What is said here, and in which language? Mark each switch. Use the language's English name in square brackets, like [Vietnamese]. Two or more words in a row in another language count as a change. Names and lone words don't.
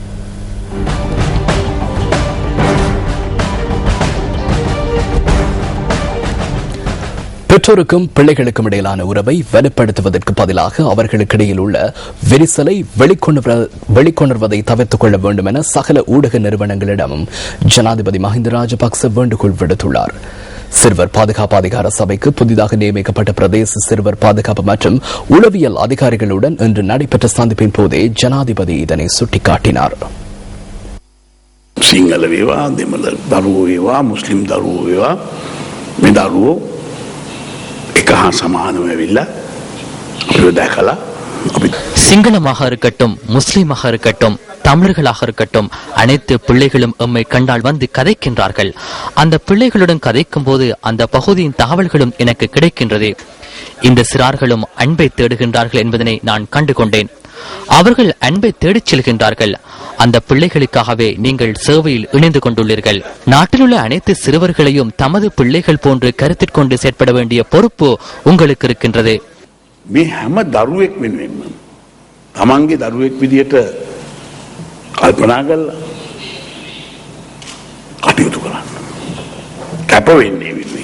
[Tamil] பெற்றோருக்கும் பிள்ளைகளுக்கும் இடையிலான உறவை வலுப்படுத்துவதற்கு பதிலாக அவர்களுக்கிடையில் உள்ள விரிசலை வெளிக்கொணர்வதை தவிர்த்துக் கொள்ள வேண்டும் என சகல ஊடக நிறுவனங்களிடமும் ஜனாதிபதி மஹிந்த ராஜபக்ச வேண்டுகோள் விடுத்துள்ளார். சிறுவர் பாதுகாப்பு அதிகார சபைக்கு புதிதாக நியமிக்கப்பட்ட பிரதேச சிறுவர் பாதுகாப்பு மற்றும் உளவியல் அதிகாரிகளுடன் இன்று நடைபெற்ற சந்திப்பின் போதே ஜனாதிபதி இதனை சுட்டிக்காட்டினார். [Sinhala] සිංහල වේවා දෙමළ දරුවෝ වේවා මුස්ලිම් දරුවෝ වේවා මේ දරුවෝ එක හා සමානව ඇවිල්ලා අපිව දැකලා අපි [Tamil] சிங்களமாக இருக்கட்டும், முஸ்லிமாக இருக்கட்டும், தமிழர்களாக இருக்கட்டும், அனைத்து பிள்ளைகளும் எம்மை கண்டால் வந்து கதைக்கின்றார்கள். அந்த பிள்ளைகளுடன் கதைக்கும் போது அந்த பகுதியின் தகவல்களும் எனக்கு கிடைக்கின்றது. இந்த சிறார்களும் அன்பை தேடுகின்றார்கள் என்பதனை நான் கண்டுகொண்டேன். அவர்கள் அன்பை தேடிச் செல்கின்றார்கள். அந்த பிள்ளைகளுக்காகவே நீங்கள் சேவையில் இணைந்து கொண்டுள்ளீர்கள். நாட்டில் உள்ள அனைத்து சிறுவர்களையும் தமது பிள்ளைகள் போன்று கருத்தில் கொண்டு செயற்பட வேண்டிய பொறுப்பு உங்களுக்கு இருக்கின்றது. [Sinhala] මේ හැම දරුවෙක් වෙනුවෙන්ම තමන්ගේ දරුවෙක් විදියට කල්පනා කරලා කටයුතු කරන්න. කැප වෙන්නේ